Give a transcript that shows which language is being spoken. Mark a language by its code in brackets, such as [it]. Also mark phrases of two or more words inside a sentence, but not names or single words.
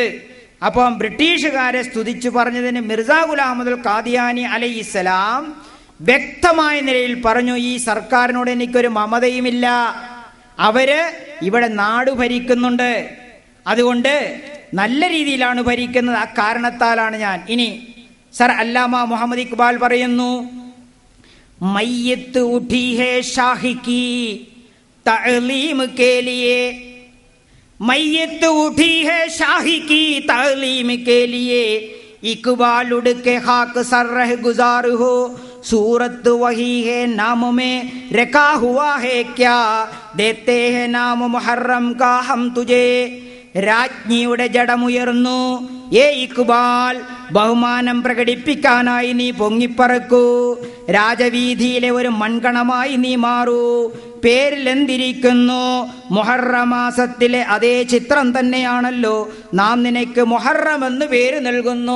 [ml] അപ്പം ബ്രിട്ടീഷുകാരെ സ്തുതിച്ചു പറഞ്ഞതിന് മിർസ ഗുലാം അഹ്മദ് ഖാദിയാനി അലൈഹിസ്സലാം വ്യക്തമായ നിലയിൽ പറഞ്ഞു, ഈ സർക്കാരിനോട് എനിക്കൊരു മമതയുമില്ല, അവര് ഇവിടെ നാട് ഭരിക്കുന്നുണ്ട്, അതുകൊണ്ട് നല്ല രീതിയിലാണ് ഭരിക്കുന്നത്, ആ കാരണത്താലാണ് ഞാൻ. ഇനി സർ അല്ലാമ മുഹമ്മദ് ഇക്ബാൽ പറയുന്നു, [ur] میت اٹھی ہے شاہی کی تعلیم کے لیے, میت اٹھی ہے شاہی کی تعلیم کے لیے, اقبال اڑ کے خاک سر رہ گزار ہو، صورت وہی ہے نام میں رکھا ہوا ہے کیا، دیتے ہیں نام محرم کا ہم تجھے. [ml] രാജ്ഞിയുടെ ജഡമുയർന്നു, ഏ ഇക്ബാൽ, ബഹുമാനം പ്രകടിപ്പിക്കാനായി നീ പൊങ്ങിപ്പറക്കൂ, രാജവീതിയിലെ ഒരു മൺകണമായി നീ മാറൂ. പേരിൽ എന്തിരിക്കുന്നു? മുഹറം മാസത്തിലെ അതേ ചിത്രം തന്നെയാണല്ലോ നാം നിനക്ക് മുഹറം എന്ന് പേര് നൽകുന്നു.